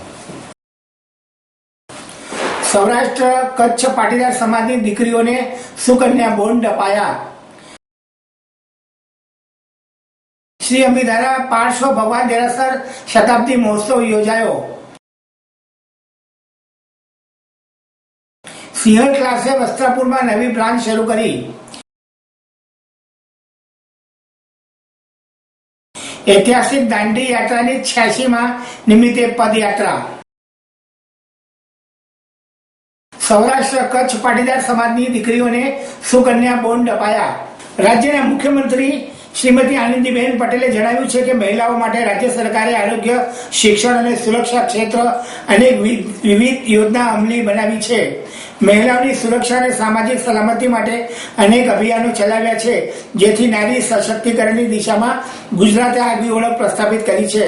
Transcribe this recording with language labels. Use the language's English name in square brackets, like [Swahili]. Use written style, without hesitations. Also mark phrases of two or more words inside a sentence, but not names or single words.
[Gujarati] સૌરાષ્ટ્ર કચ્છ પાટીદાર સમાજની દીકરીઓને સુકન્યા બોન્ડ અપાયા. શ્રી અમિધારા પાર્શ્વ ભગવાન દેરાસર શતાબ્દી મહોત્સવ યોજાયો. સિંહણ ક્લાસે વસ્ત્રાપુરમાં નવી બ્રાન્ચ શરૂ કરી. ઐતિહાસિક દાંડી યાત્રા ને 86 નિમિત્તે પદયાત્રા. સૌરાષ્ટ્ર કચ્છ પાટીદાર સમાજની દીકરીઓને સુકન્યા બોન્ડ અપાયા. રાજ્યના મુખ્યમંત્રી શ્રીમતી આનંદીબેન પટેલે જણાવ્યું છે કે મહિલાઓ માટે રાજ્ય સરકારે આરોગ્ય, શિક્ષણ અને સુરક્ષા ક્ષેત્ર અનેક વિવિધ યોજના અમલી બનાવી છે. મહિલાઓની સુરક્ષા અને સામાજિક સલામતી માટે અનેક અભિયાનો ચલાવ્યા છે, જેથી નારી સશક્તિકરણની દિશામાં ગુજરાતે આગવી ઓળખ પ્રસ્થાપિત કરી છે.